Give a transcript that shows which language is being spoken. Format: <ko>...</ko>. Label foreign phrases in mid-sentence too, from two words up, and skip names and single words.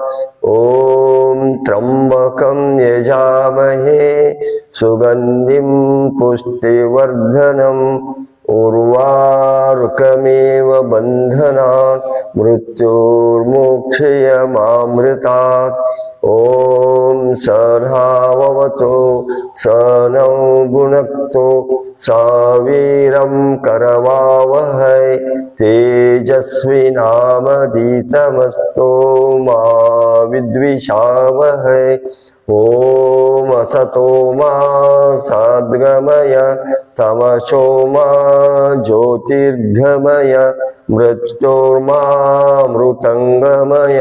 <sa>ಓಂ ತ್ರ್ಯಂಬಕಂ ಯಜಾಮಹೇ ಸುಗಂಧಿಂ ಪುಷ್ಟಿವರ್ಧನಂ ಉರ್ವಾರುಕಮೇವ ಬಂಧನಾತ್ ಮೃತ್ಯುರ್ಮೋಕ್ಷಯಮಾಮೃತಾತ್. ಓಂ ಸದಾವವತು ಸನೌ ಭುನಕ್ತು ಸಾವೀರಂ ಕರವಾವಹೈ ತೇಜಸ್ವಿನಾಮಧೀತಮಸ್ತೋ ಮಾ ವಿದ್ವಿಷಾವಹೈ. ಓಂ ಅಸತೋ ಮಾ ಸದ್ಗಮಯ ತಮಸೋ ಮಾ ಜ್ಯೋತಿರ್ಗಮಯ ಮೃತ್ಯೋರ್ಮಾ ಮೃತಂಗಮಯ.</sa>